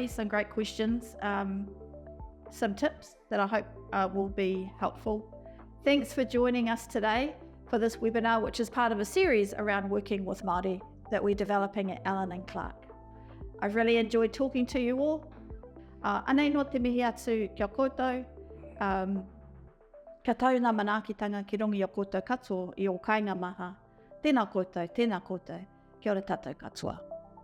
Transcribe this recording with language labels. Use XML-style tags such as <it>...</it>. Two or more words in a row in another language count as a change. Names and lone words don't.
<en>Some great questions, some tips that I hope will be helpful. Thanks for joining us today for this webinar, which is part of a series around working with Māori that we're developing at Allen and Clark. I've really enjoyed talking to you all.</en> <mi>Anei no te mihi atu kia koutou. Ka tau ngā manaakitanga ki rongi o koutou katoa i o kainga maha. Tēnā koutou, kia ora tātou katoa.</mi>